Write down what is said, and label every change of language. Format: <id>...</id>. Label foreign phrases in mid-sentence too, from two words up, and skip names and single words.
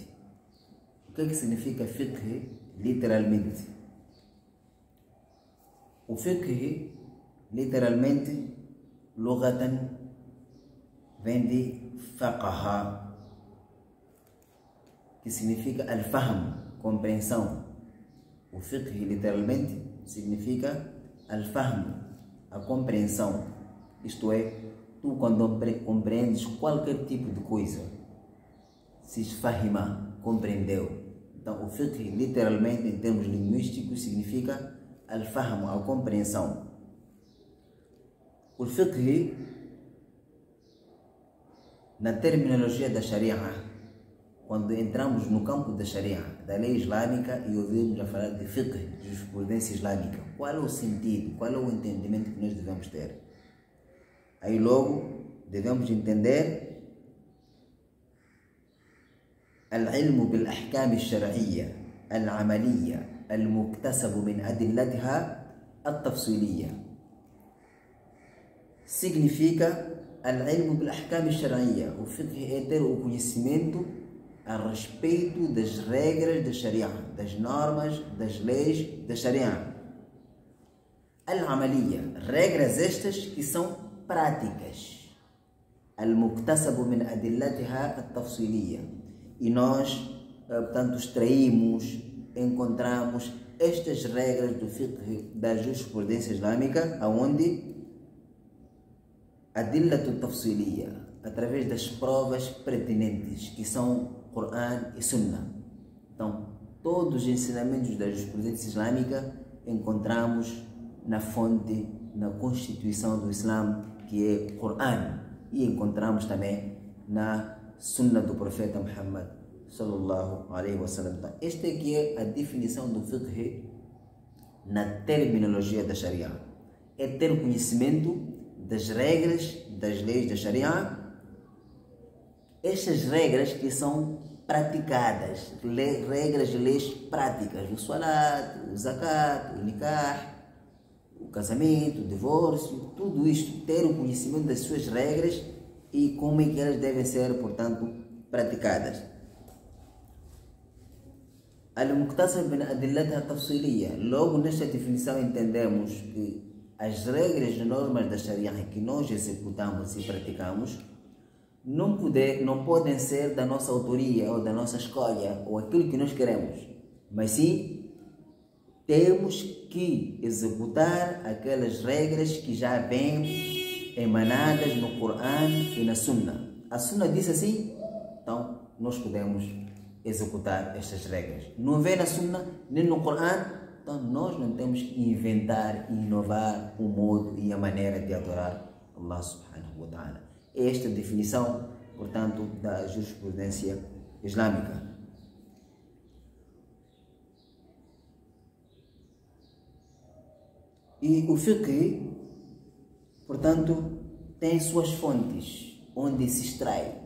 <pt>O que significa fiqh literalmente? O fiqh literalmente, lughatan, vem de faqaha, que significa al-fahm, compreensão. O fiqh literalmente significa al-fahm, a compreensão. Isto é, tu quando compreendes qualquer tipo de coisa, se fahima, compreendeu. Então o fiqh literalmente, em termos linguísticos, significa al-fahm, a compreensão. O fiqh, na terminologia da Sharia, quando entramos no campo da Sharia, da lei islâmica, e ouvimos a falar de fiqh, de jurisprudência islâmica, qual é o sentido, qual é o entendimento que nós devemos ter? Aí logo devemos entender</pt> <ar>العلم بالأحكام الشرعية العملية المكتسب من أدلتها التفصيلية. Significa العلم بالأحكام الشرعية.</ar> <pt>O fiqh é ter o conhecimento a respeito das regras da Sharia, das normas, das leis da Sharia. Al-Amaliyya, regras estas que são práticas.</pt> <ar>المكتسب من أدلتها التفصيلية.</ar> <pt>E nós, portanto, extraímos, encontramos estas regras do fiqh, da jurisprudência islâmica, aonde</pt> <ar>أدلة تفصيلية,</ar> <pt>através das provas pertinentes, que são Coran e Sunnah. Então, todos os ensinamentos da jurisprudência islâmica encontramos na fonte, na constituição do Islã, que é Coran, e encontramos também na Sunnah do profeta Muhammad</pt> <ar>صلى الله عليه وسلم.</ar> <pt>Então, esta aqui é a definição do fiqh na terminologia da Sharia. É ter conhecimento das regras, das leis da Sharia. Estas regras que são praticadas, regras de leis práticas, o salat, o zakat, o nikah, o casamento, o divórcio, tudo isto, ter o conhecimento das suas regras e como é que elas devem ser, portanto, praticadas.</pt> <ar>المكتسب من أدلتها التفصيلية.</ar> <pt>Logo, nesta definição, entendemos que as regras e normas da Sharia que nós executamos e praticamos não podem ser da nossa autoria ou da nossa escolha ou aquilo que nós queremos, mas sim temos que executar aquelas regras que já vêm emanadas no Coran e na Sunnah. A Sunnah diz assim, então nós podemos executar estas regras. Não vem na Sunnah nem no Coran, então nós não temos que inventar e inovar o modo e a maneira de adorar</pt> <ar>الله سبحانه وتعالى.</ar> <pt>Esta é a definição, portanto, da jurisprudência islâmica. E o fiqh, portanto, tem suas fontes onde se extrai.</pt>